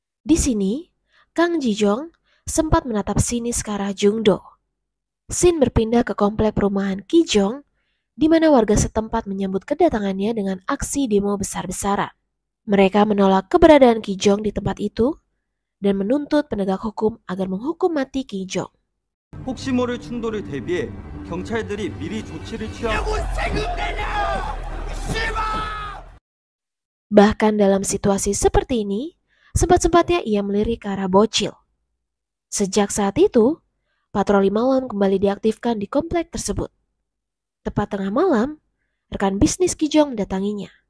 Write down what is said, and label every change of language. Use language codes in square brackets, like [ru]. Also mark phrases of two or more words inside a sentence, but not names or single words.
[id] Di sini, Kang Ji-jong sempat menatap sinis ke arah Jung-do. Scene berpindah ke komplek perumahan Ki-jong, di mana warga setempat menyambut kedatangannya dengan aksi demo besar-besaran. Mereka menolak keberadaan Ki-jong di tempat itu dan menuntut penegak hukum agar menghukum mati Ki-jong. [ko] 혹시 모를 충돌을 대비해 경찰들이 미리 조치를 취하고 [id] Bahkan dalam situasi seperti ini, sempat-sempatnya ia melirik ke arah bocil. Sejak saat itu, patroli malam kembali diaktifkan di komplek tersebut. Tepat tengah malam, rekan bisnis Ki-jong mendatanginya.